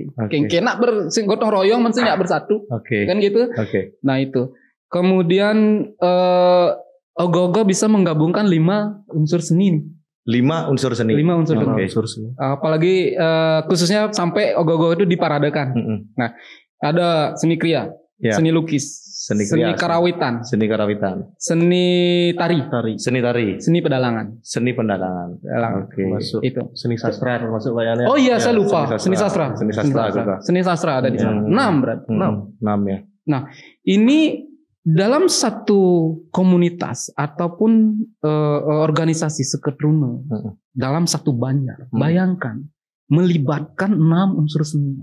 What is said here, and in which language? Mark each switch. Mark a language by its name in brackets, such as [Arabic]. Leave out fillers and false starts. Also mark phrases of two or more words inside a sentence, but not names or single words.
[Indonesian] Kena gotong royong mesti nggak bersatu, kan gitu. Nah itu. Kemudian ogoh-ogoh bisa menggabungkan 5 unsur seni. 5 unsur seni. 5 unsur seni. Apalagi khususnya sampai ogoh-ogoh itu diparadekan. Nah, ada seni kriya. Seni lukis, seni karawitan, seni tari, seni pedalangan. Itu seni sastra termasuk bayannya. Oh iya, saya lupa. Seni sastra ada di sana. 6 berarti. 6 ya. Nah, ini dalam satu komunitas ataupun organisasi seketruna, dalam satu banjar, bayangkan melibatkan 6 unsur seni.